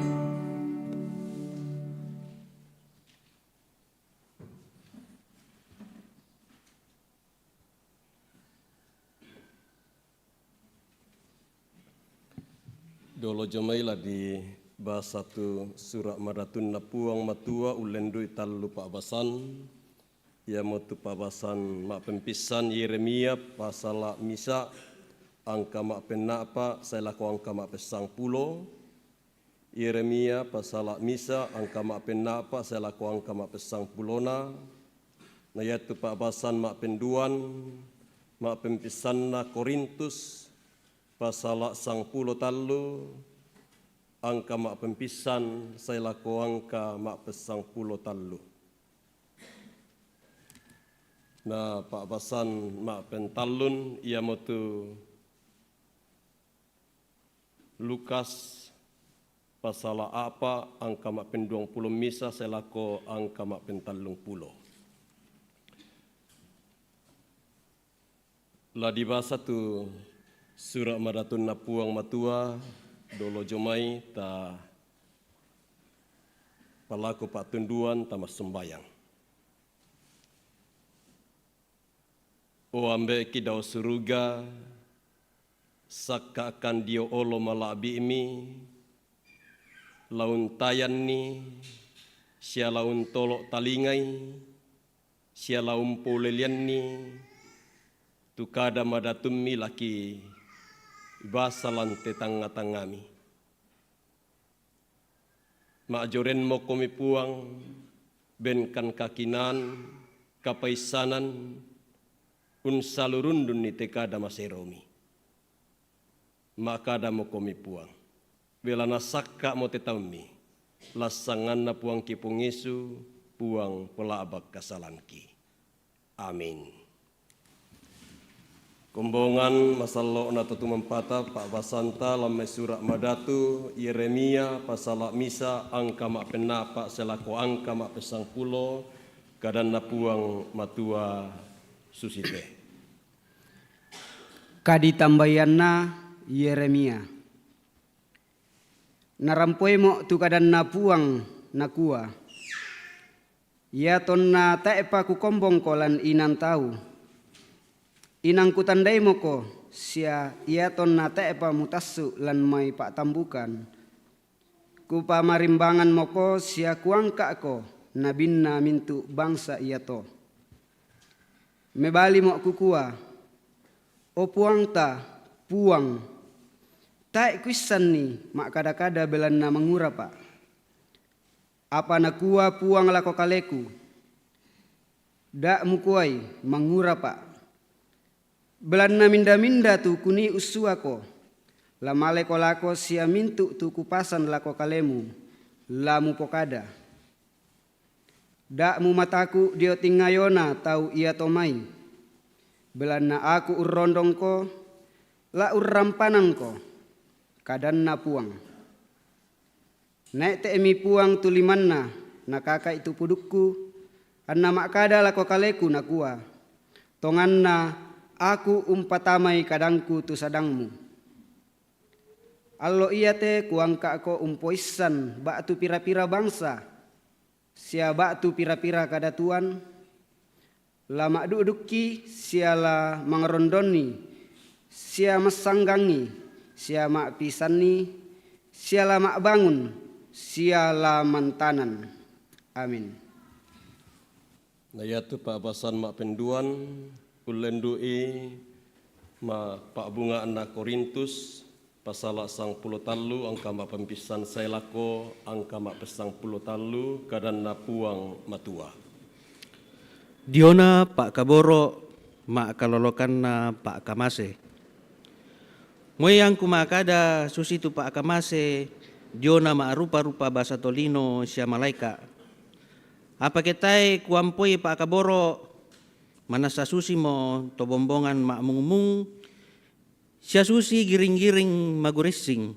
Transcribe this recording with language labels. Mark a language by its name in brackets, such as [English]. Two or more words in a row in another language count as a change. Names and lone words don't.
[Toraja-Sa'dan] Dolo jomailah di bahasa tu surat madatun na puang matua ulendui talu pak basan. Ia motu pak basan mak pempisan Yeremia pasal misa angka mak penapa saya laku angka mak pesang pulo. Yeremia pasal misa angka mak penapa saya laku angka mak pesang pulona. Na yaitu pak basan mak penduan mak pempisan na Korintus pasal sang pulo talu angka mak pempisan saya laku angka mak pesang pulo talu. Na pak basan mak pentalun ia motu Lukas pasal apa angka mak penduang pulo misa saya laku angka mak pentalung pulo. Lah di bahasa tu surat madatun na puang matua dolo jomai ta palaku pak tunduan ta sembayang. O ambe ki dau suruga sakakan dio olo malabi imi laun tayan ni sia laun tolok talingai sia laun polelian ni tukada madatum mi laki basalan tetanga-tangami. Mak joren mo komi puang benkan kakinan kapaisanan unsalurundun ni tekada maseromi. Maka ada mo komi puang. Bela nasakka mo tetami. Lasangan na puang kipung Yesu puang pelabak kasalanki. Amin. Kumbongan masalok na tutu mempata Pak Basanta lamai surat madatu Yeremia pasal misa angka mak pena Pak selaku angka mak pesang pulo kadan napuang matua susite. Kadi tambayanna Yeremia. Narampoi mo tu kadan napuang nakua. Ya tonna taepa ku kombong kolan inan tahu. Inang ku tandai mo ko sia ia tonna taepa mutasu lan mai pak tambukan. Ku pamarimbangan mo ko sia kuangka ko nabinna mintu bangsa ia to. Mebali mo kukua. O puang ta puang. Tae kuisan ni mak kada-kada belan na mangura pak. Apa nakua puang lako kaleku. Dak mukuai mangura pak. Belan na minda-minda tu kuni usua ko. Lamale ko lako sia mintu tu kupasan lako kalemu. Lamu pokada. Dak mu mataku dio tingayona tau ia tomai. Belan na aku urrondong ko. La urrampanan ko. Kadan na puang. Naik te emi puang tulimanna na kakak itu pudukku anna makada lako kaleku nakua tonganna aku umpatamai kadangku tu sadangmu allo iya te kuangka ko umpoisan batu pira-pira bangsa sia batu pira-pira kada tuan lama duduki siala mangrondoni sia masanggangi sia mak pisani siala mak bangun siala mantanan. Amin. Nayatu Pak Basan mak penduan ulendui ma Pak Bunga anak Korintus pasal sang puluh talu angka mak pempisan sailako angka mak pesang puluh talu kadan napuang matua. Diona Pak Kaboro mak kalolokan na Pak Kamase. Moyang kumakada susitu Pak Kamase Diona mak rupa-rupa bahasa tolino sia malaika. Apa ketai kuampoi Pak Kaboro manasa susi mo to bombongan mak mungumung sia susi giring-giring magurising.